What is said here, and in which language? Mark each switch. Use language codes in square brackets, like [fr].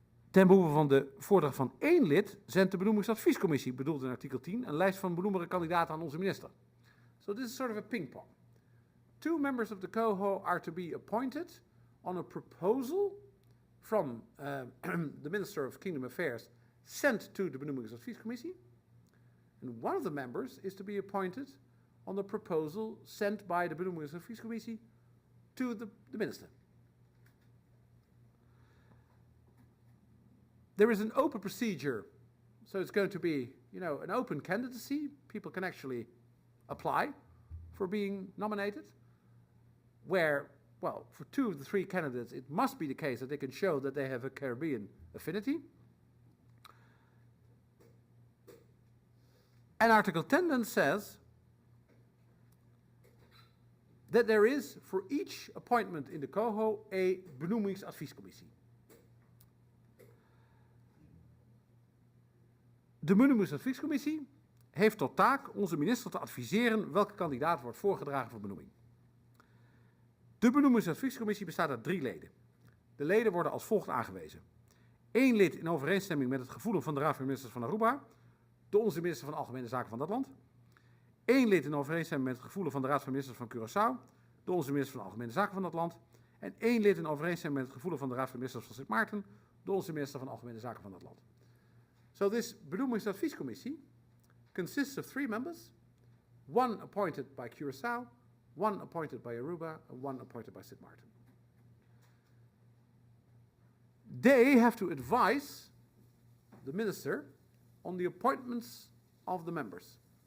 [nl] Ten behoeve van de voordracht van 1 lid zendt de benoemingsadviescommissie, bedoeld in artikel 10, een lijst van benoembare kandidaten aan onze minister. [en] So this is sort of a ping-pong. 2 members of the COHO are to be appointed on a proposal from the Minister of Kingdom Affairs sent to the benoemingsadviescommissie. And one of the members is to be appointed on the proposal sent by the benoemingsadviescommissie to the minister. There is an open procedure, so it's going to be, an open candidacy. People can actually apply for being nominated, where, well, for 2 of the 3 candidates, it must be the case that they can show that they have a Caribbean affinity. And Article 10 then says that there is, for each appointment in the COHO, a benoemingsadviescommissie. [nl] De benoemingsadviescommissie heeft tot taak onze minister te adviseren welke kandidaat wordt voorgedragen voor benoeming. De benoemingsadviescommissie bestaat uit 3 leden. De leden worden als volgt aangewezen. 1 lid in overeenstemming met het gevoelen van de Raad van Ministers van Aruba, door onze minister van Algemene Zaken van dat land. 1 lid in overeenstemming met het gevoelen van de Raad van Ministers van Curaçao, door onze minister van Algemene Zaken van dat land. En 1 lid in overeenstemming met het gevoelen van de Raad van Ministers van Sint Maarten, door onze minister van Algemene Zaken van dat land. [en] So this benoemingsadviescommissie consists of 3 members, 1 appointed by Curaçao, 1 appointed by Aruba, and 1 appointed by Sint Maarten. They have to advise the minister on the appointments of the members.